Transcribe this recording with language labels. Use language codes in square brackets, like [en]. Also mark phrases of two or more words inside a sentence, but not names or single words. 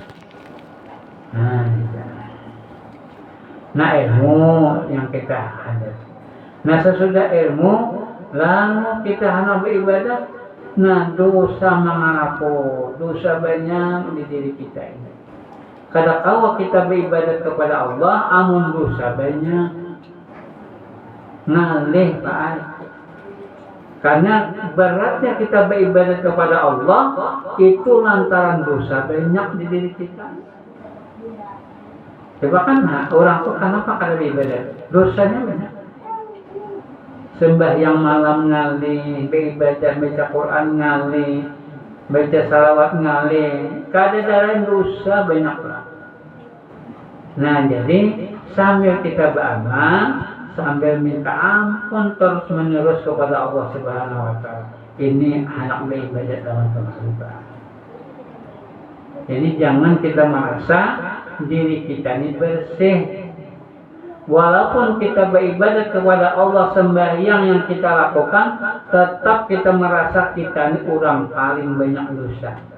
[id] Nah, ilmu yang kita ada. Nah, sesudah ilmu, lalu kita hanya beribadah. Nah, dosa mengaku, dosa banyak di diri kita ini. Kadang-kadang kita beribadah kepada Allah, [bjn] amun dosa banyak. Ngalih, Pak. [id] Karena beratnya kita beribadah kepada Allah itu lantaran dosa banyak di diri kita. [bjn] Coba kan orang tuh kenapa kada beribadah? [id] Dosanya banyak. [bjn] Sembahyang malam ngalih, beribadah baca Quran ngalih, baca salawat ngalih, kada dalam dosa banyak lah. [id] Nah, jadi sambil kita beramal, sambil minta ampun terus menerus kepada Allah [ar] Subhanahu wa taala. [id] Ini anak beribadah dalam tersebut. Jadi jangan kita merasa diri kita ini bersih. Walaupun kita beribadah kepada Allah, sembahyang yang kita lakukan, tetap kita merasa kita ini orang paling banyak dosa.